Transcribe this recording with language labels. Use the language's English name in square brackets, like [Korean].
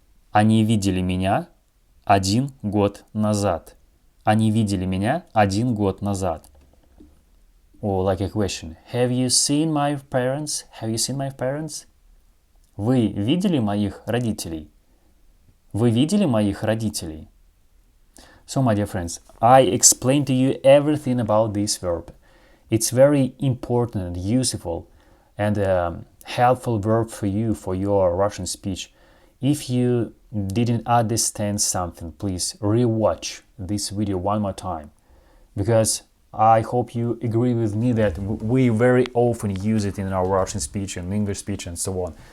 [Russian] Они видели меня 1 год назад. Они видели меня 1 год назад. [English] Or like a question. Have you seen my parents? Have you seen my parents? [Russian] Вы видели моих родителей? Вы видели моих родителей? [English] So, my dear friends, I explained to you everything about this verb. It's very important, useful, and helpful verb for you for your Russian speech. If you didn't understand something, please rewatch this video one more time, because I hope you agree with me that we very often use it in our Russian speech and English speech and so on.